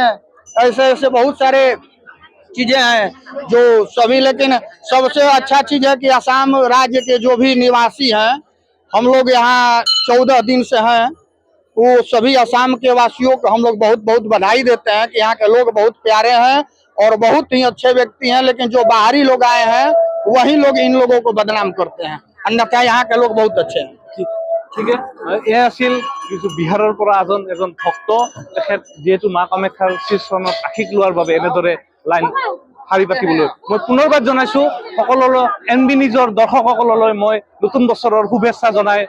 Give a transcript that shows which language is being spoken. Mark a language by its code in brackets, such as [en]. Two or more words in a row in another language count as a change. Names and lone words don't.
[hi] ऐसे ऐसे बहुत सारे चीजें हैं जो सभी, लेकिन सबसे अच्छा चीज है कि असम राज्य के जो भी निवासी हैं, हम लोग यहाँ 14 दिन से हैं, वो सभी असम के वासियों को हम लोग बहुत बहुत बधाई देते हैं कि यहाँ के लोग बहुत प्यारे हैं और बहुत ही अच्छे व्यक्ति हैं। लेकिन जो बाहरी लोग आए हैं वही लोग इन लोगों को बदनाम करते हैं, अन्यथा यहाँ के लोग बहुत अच्छे हैं। [as] ঠিক আছিল কিছু বিহাৰৰ পৰা এজন ভক্ত। তেখেত যিহেতু মা কামাখ্যাৰ শ্ৰী চৰণত আশীষ লোৱাৰ বাবে এনেদৰে লাইন শাৰী পাতিবলৈ মই পুনৰবাৰ জনাইছো। সকলোলৈ এনবি নিউজৰ দৰ্শকসকললৈ মই নতুন বছৰৰ শুভেচ্ছা জনাই